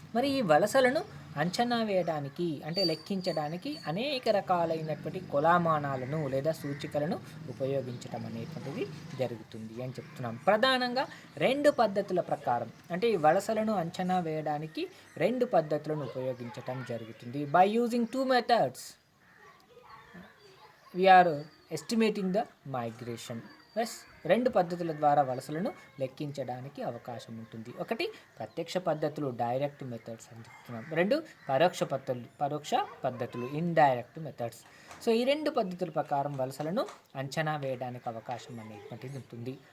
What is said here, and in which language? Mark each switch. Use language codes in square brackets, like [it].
[te] మరి ఈ వలసలను అంచనా వేయడానికి అంటే లెక్కించడానికి అనేక రకాలైనటువంటి కొలమానాలను లేదా సూచికలను ఉపయోగించటం అనేటువంటిది జరుగుతుంది అని చెప్తున్నాం. ప్రధానంగా రెండు పద్ధతుల ప్రకారం అంటే ఈ వలసలను అంచనా వేయడానికి రెండు పద్ధతులను ఉపయోగించటం జరుగుతుంది. [en] By using 2 methods we are estimating the migration. [te] రెండు పద్ధతుల ద్వారా వలసలను లెక్కించడానికి అవకాశం ఉంటుంది. ఒకటి ప్రత్యక్ష పద్ధతులు, డైరెక్ట్ మెథడ్స్ అని చెప్తున్నాం. రెండు పరోక్ష పద్ధతులు, ఇండైరెక్ట్ మెథడ్స్. సో ఈ రెండు పద్ధతుల ప్రకారం వలసలను అంచనా వేయడానికి అవకాశం అనేటువంటిది ఉంటుంది.